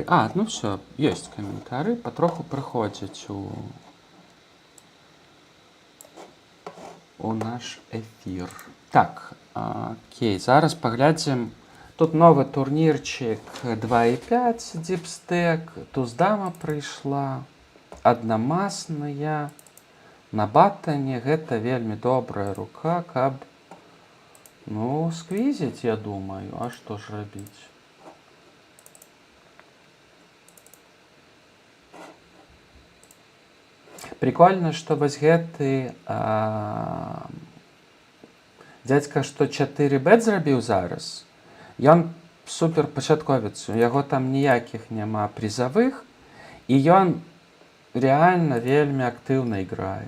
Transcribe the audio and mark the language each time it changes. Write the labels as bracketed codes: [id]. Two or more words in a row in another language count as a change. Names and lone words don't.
[uk] Ну все, є коментарі, потроху приходять у наш ефір. Так, окей, зараз поглядім. Тут новий турнірчик 2.5 діпстек, туз-дама прийшла, [be] аднамасная. На батане гэта вельмі добрая рука, каб, ну, сквізіць, я думаю, а што ж рабіць? Прикольна, што вось гэты дзядзька, што 4 бет зрабіў зараз, ён супер пачатковец, у яго там ніякіх няма призавых, і ён реально вельмі актыўна іграе.